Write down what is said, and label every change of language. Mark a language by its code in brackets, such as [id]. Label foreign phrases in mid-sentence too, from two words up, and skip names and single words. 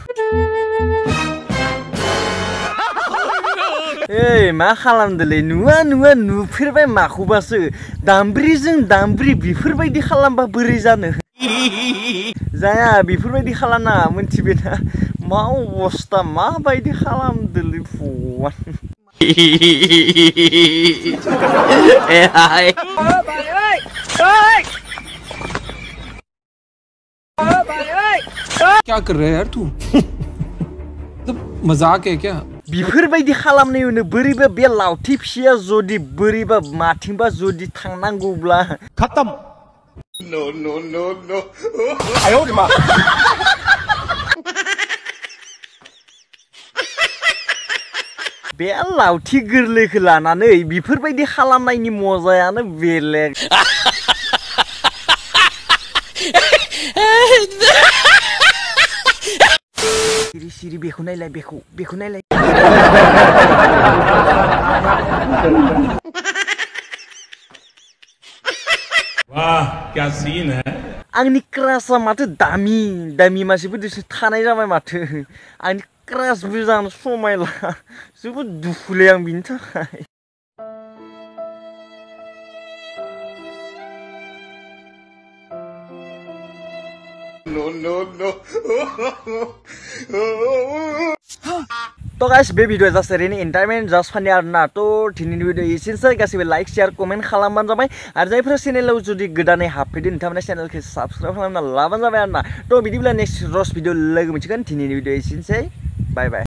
[brx] ओइ मा खालामदोलै नुवा नुफेरबाय माखौबासो दामब्रिजों दामब्रि बेफोरबायदि खालामबा बोरै जानो जाया बेफोरबायदि खालामनाङा मोनथिबायना मा अबस्था माबायदि खालामदोलै भगवान [hi] क्या कर रहा है यार तू मजाक है क्या [brx] बेफोरबायदि खालामनायावनो बोरैबा बे लावथि फिसाया जुदि बोरैबा माथिंबा जुदि थांनांगौब्ला [hi] खत्म नो आयो रे मा [brx] बे लावथि गोरलैखौ लानानै बेफोरबायदि खालामनायनि मजायानो बेलेग सिरि बेखौ नायलाय बेखौ नायलाय [hi] वाह क्या सीन है [brx] आंनि क्राशा माथो दामि मानसिफोरजोंसो थानाय जाबाय माथो आंनि क्राशबो जानो समायला जोबोद दुखुलै आं बिनि थाखाय [en] so guys [brx] बे भिडियो जास्ट ओरैनो [en] entertainment just funny [brx] आरोना तो दिनैनि भिडियो एसेनोसै गासिबो [en] like share comment [brx] खालामबानो जाबाय आरो जायफोरा चेनेलाव जुदि गोदानै हाबफैदो नोंथांमोना चेनेलखौ साबस्क्राइब खालामना लाबानो जाबाय आरोना तो बिदिब्ला [en] next rush video [brx] लोगो मोनसिगोन दिनैनि भिडियो एसेनोसै [en] bye bye